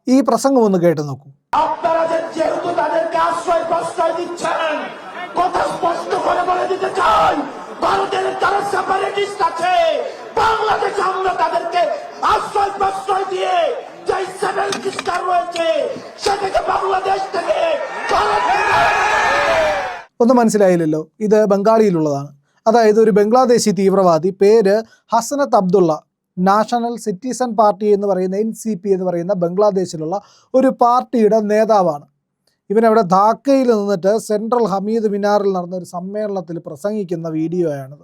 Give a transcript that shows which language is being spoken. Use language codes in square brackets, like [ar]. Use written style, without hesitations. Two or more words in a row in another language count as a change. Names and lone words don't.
[ml] ഈ പ്രസംഗം ഒന്ന് കേട്ടു നോക്കൂ. [bn] আপনারা যেহেতু তাদেরকে আশ্রয় প্রশ্রয় দিচ্ছেন, কথা স্পষ্ট করে বলে দিতে চাই, ভারতের যারা সেপারেটিস্ট আছে বাংলাদেশে আমরা তাদেরকে আশ্রয় প্রশ্রয় দিয়ে যে সেপারেটিস্টরা রয়েছে সেটাকে বাংলাদেশ থেকে [ml] ഒന്നും മനസ്സിലായില്ലല്ലോ. ഇത് ബംഗാളിയിലുള്ളതാണ്. അതായത് ഒരു ബംഗ്ലാദേശി തീവ്രവാദി, പേര് ഹസനത്ത് അബ്ദുള്ള, നാഷണൽ സിറ്റിസൺ പാർട്ടി എന്ന് പറയുന്ന NCP എന്ന് പറയുന്ന ബംഗ്ലാദേശിലുള്ള ഒരു പാർട്ടിയുടെ നേതാവാണ്. ഇവനവിടെ ധാക്കയിൽ നിന്നിട്ട് സെൻട്രൽ ഹമീദ് മിനാറിൽ നടന്ന ഒരു സമ്മേളനത്തിൽ പ്രസംഗിക്കുന്ന വീഡിയോയാണിത്.